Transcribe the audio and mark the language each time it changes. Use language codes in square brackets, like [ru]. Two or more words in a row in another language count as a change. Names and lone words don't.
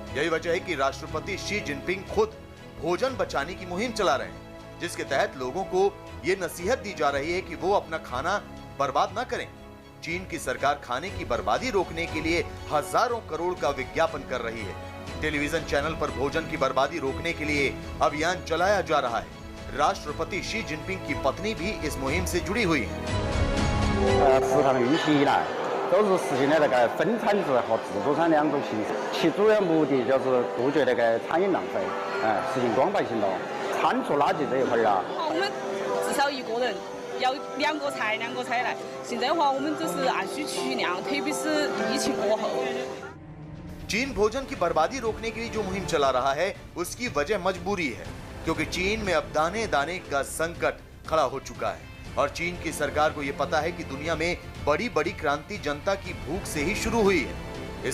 [hi] यही वजह है कि राष्ट्रपति शी जिनपिंग खुद भोजन बचाने की मुहिम चला रहे हैं, जिसके तहत लोगों को ये नसीहत दी जा रही है कि वो अपना खाना बर्बाद ना करें। चीन की सरकार खाने की बर्बादी रोकने के लिए हजारों करोड़ का विज्ञापन कर रही है। टेलीविजन चैनल पर भोजन की बर्बादी रोकने के लिए अभियान चलाया जा रहा है। राष्ट्रपति शी जिनपिंग की पत्नी भी इस मुहिम से जुड़ी हुई है। [zh] 食堂运行以来，都是实行了那个分产制和自主产两种形式，其主要目的就是杜绝那个餐饮浪费，实行光白行动。餐厨垃圾这一块啊，我们至少一个人要2个菜来。现在的话，我们就是按需取量，特别是疫情过后。 [hi] चीन भोजन की बर्बादी रोकने के लिए जो मुहिम चला रहा है, उसकी वजह मजबूरी है, क्योंकि चीन में अब दाने दाने का संकट खड़ा हो चुका है और चीन की सरकार को यह पता है कि दुनिया में बड़ी बड़ी क्रांति जनता की भूख से ही शुरू हुई है।